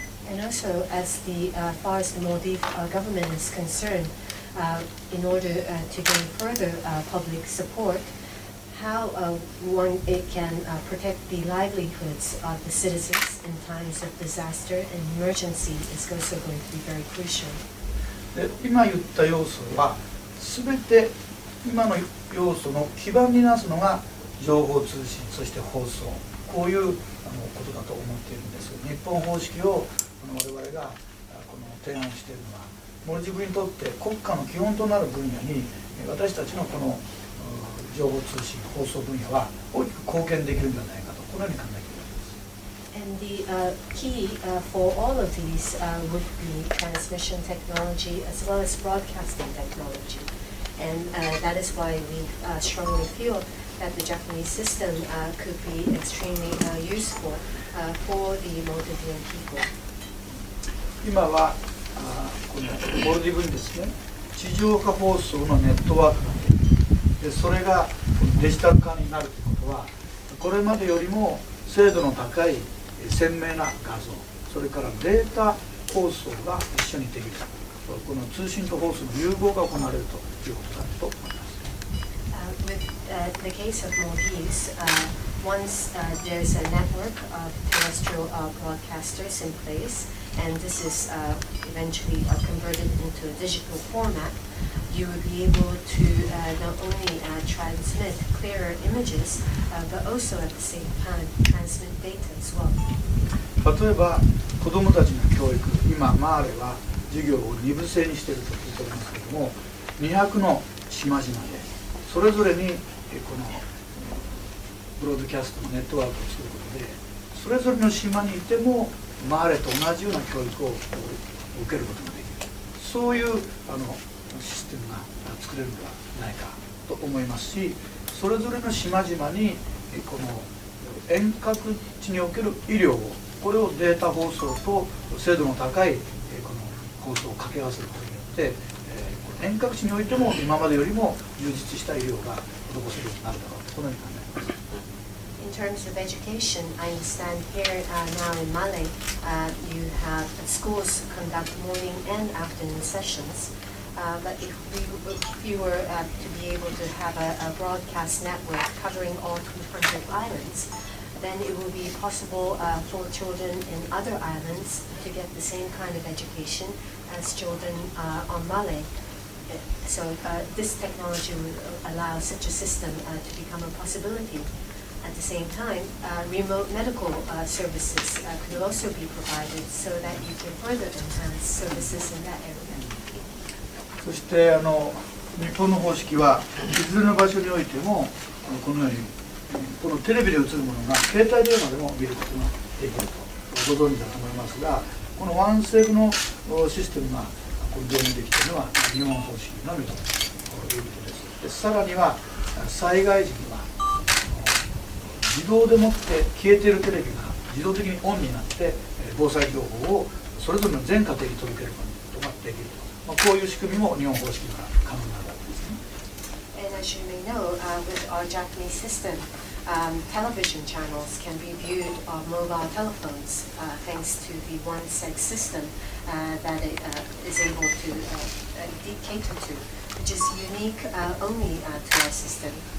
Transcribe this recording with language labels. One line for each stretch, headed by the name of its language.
English: And also, as far as the Maldives government is concerned, in order to gain further public support, how it can protect the livelihoods of the citizens in times of disaster and emergency is also going to be very crucial.
Japanese: で、今言った要素は全て今の要素の基盤になすのが情報通信、そして放送、こういうことだと思っているんです。日本方式を我々が提案しているのはモルディブにとって国家の基本となる分野に私たちのこの情報通信放送分野は大きく貢献できるんじゃないかと、このように考えています。
English: And the key for all of these would be transmission technology as well as broadcasting technology. And that is why we strongly feel that the Japanese system could be extremely useful for the Maldivian people.
Japanese: 今はこのモルディブにですね、地上波放送のネットワークができる。でそれがデジタル化になるということは、これまでよりも精度の高い鮮明な画像、それからデータ放送が一緒にできる、この通信と放送の融合が行われるということだと思います。
English: With the case of Maldives, once there's a network of terrestrial broadcasters in place, and this is eventually converted into a digital format, you will be able to not only transmit clearer images, but also at the same time transmit data as well.
Japanese: 例えば子どもたちの教育、今マーレは授業を2部制にしていると聞いておりますけれども、200の島々でそれぞれにこのブロードキャストのネットワークを作ることで、それぞれの島にいてもマーレと同じような教育を受けることができる、そういうシステムが作れるのではないかと思いますし、それぞれの島々にこの遠隔地における医療を、これをデータ放送と精度の高いこの放送を掛け合わせることによって、遠隔地においても今までよりも充実した医療が施せるようになるだろうと、このように考えます。
English: In terms of education, I understand here now in Mali, you have schools conduct morning and afternoon sessions. But if you were to be able to have a broadcast network covering all 200 islands, then it will be possible for children in other islands to get the same kind of education as children on Mali. So this technology will allow such a system to become a possibility. At the same time, remote medical services could also be provided so that you can further enhance services in that area.
Japanese: そして日本の方式はいずれの場所においてもこのようにこのテレビで映るものが携帯電話でも見ることができるとご存知だと思いますが、このワンセグのシステムが導入できているのは日本方式のみということです。さらには災害時には自動でもって消えているテレビが自動的にオンになって防災情報をそれぞれの全家庭に届けることができると、こういう仕組みも日本方式が可能なわけですね。
English: And as you may know, with our Japanese system, television channels can be viewed on mobile telephones thanks to the one-seg system that it is able to cater to, which is unique only to our system.